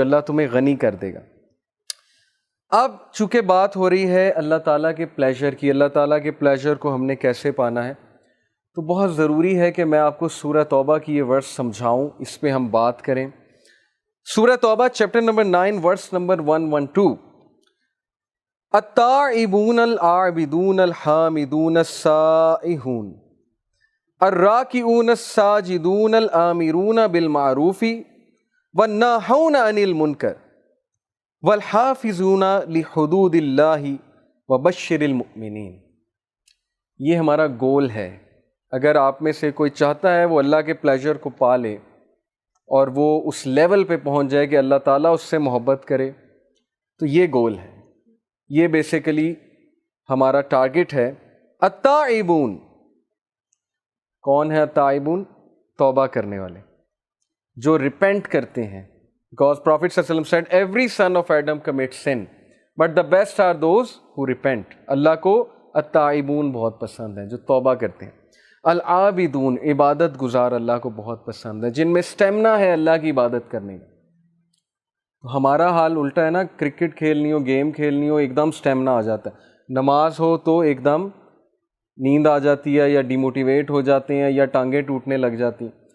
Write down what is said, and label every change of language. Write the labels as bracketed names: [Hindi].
[Urdu] اللہ تمہیں غنی کر دے گا. اب چونکہ بات ہو رہی ہے اللہ تعالیٰ کے پلیجر کی، اللہ تعالیٰ کے پلیجر کو ہم نے کیسے پانا ہے، تو بہت ضروری ہے کہ میں آپ کو سورہ توبہ کی یہ ورس سمجھاؤں، اس پہ ہم بات کریں. سورہ توبہ چیپٹر نمبر 9 ورس نمبر 112. [Arabic] التائبون العابدون الحامدون السائحون الراکعون الساجدون الآمرون بالمعروف والناہون عن المنکر والحافظون لحدود اللہ وبشر المؤمنین. [Urdu] یہ ہمارا گول ہے. اگر آپ میں سے کوئی چاہتا ہے وہ اللہ کے پلیجر کو پا لے اور وہ اس لیول پہ پہنچ جائے کہ اللہ تعالیٰ اس سے محبت کرے، تو یہ گول ہے. یہ بیسیکلی ہمارا ٹارگٹ ہے. التائبون، کون ہے التائبون؟ توبہ کرنے والے جو ریپینٹ کرتے ہیں. [English] Because Prophet صلی اللہ علیہ وسلم said every son of Adam commits sin but the best are those who repent. [Urdu] اللہ کو التائبون بہت پسند ہیں جو توبہ کرتے ہیں. العابدون، عبادت گزار اللہ کو بہت پسند ہے جن میں سٹیمنا ہے اللہ کی عبادت کرنے کا. تو ہمارا حال الٹا ہے نا، کرکٹ کھیلنی ہو، گیم کھیلنی ہو، ایک دم سٹیمنا آ جاتا ہے. نماز ہو تو ایک دم نیند آ جاتی ہے یا ڈیموٹیویٹ ہو جاتے ہیں یا ٹانگیں ٹوٹنے لگ جاتی ہیں.